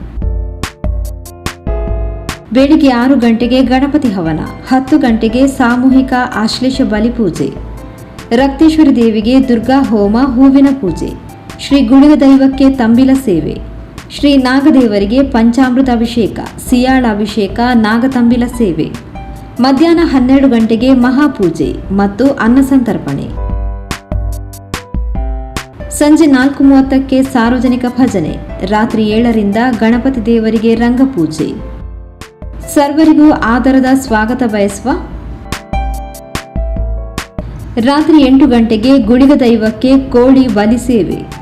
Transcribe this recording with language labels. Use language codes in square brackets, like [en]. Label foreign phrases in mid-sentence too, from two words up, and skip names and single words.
[kn] ಬೆಳಿಗ್ಗೆ 6 ಗಂಟೆಗೆ ಗಣಪತಿ ಹವನ, 10 ಗಂಟೆಗೆ ಸಾಮೂಹಿಕ ಆಶ್ಲೇಷ ಬಲಿಪೂಜೆ, ರಕ್ತೇಶ್ವರಿ ದೇವಿಗೆ ದುರ್ಗಾ ಹೋಮ, ಹೂವಿನ ಪೂಜೆ, ಶ್ರೀ ಗುಳಿಗ ದೈವಕ್ಕೆ ತಂಬಿಲ ಸೇವೆ, ಶ್ರೀ ನಾಗದೇವರಿಗೆ ಪಂಚಾಮೃತ ಅಭಿಷೇಕ, ಸಿಯಾಳ ಅಭಿಷೇಕ, ನಾಗತಂಬಿಲ ಸೇವೆ, ಮಧ್ಯಾಹ್ನ 12 ಗಂಟೆಗೆ ಮಹಾಪೂಜೆ ಮತ್ತು ಅನ್ನಸಂತರ್ಪಣೆ, ಸಂಜೆ 4:30ಕ್ಕೆ ಸಾರ್ವಜನಿಕ ಭಜನೆ, ರಾತ್ರಿ 7ರಿಂದ ಗಣಪತಿ ದೇವರಿಗೆ ರಂಗಪೂಜೆ. ಸರ್ವರಿಗೂ ಆದರದ ಸ್ವಾಗತ ಬಯಸುವ. ರಾತ್ರಿ 8 ಗಂಟೆಗೆ ಗುಳಿಗ ದೈವಕ್ಕೆ ಕೋಳಿ ಬಲಿ ಸೇವೆ.